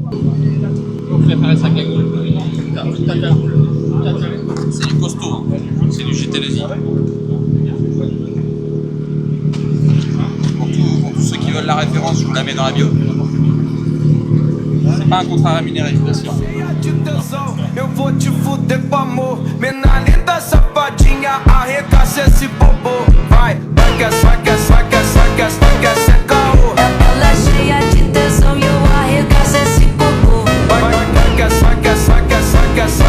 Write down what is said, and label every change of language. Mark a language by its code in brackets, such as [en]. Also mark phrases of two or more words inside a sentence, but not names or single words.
[fr] C'est du costaud, hein. C'est du GT2i. Pour tous ceux qui veulent la référence, je vous la mets dans la bio. C'est pas un contrat rémunéré, bien sûr. [pt] Eu vou te fuder com amor. Menina linda, safadinha, arregaça esse bobo. Vai que é caô. Ela cheia de tesão e eu arregaço esse bobo. Vai que é caô.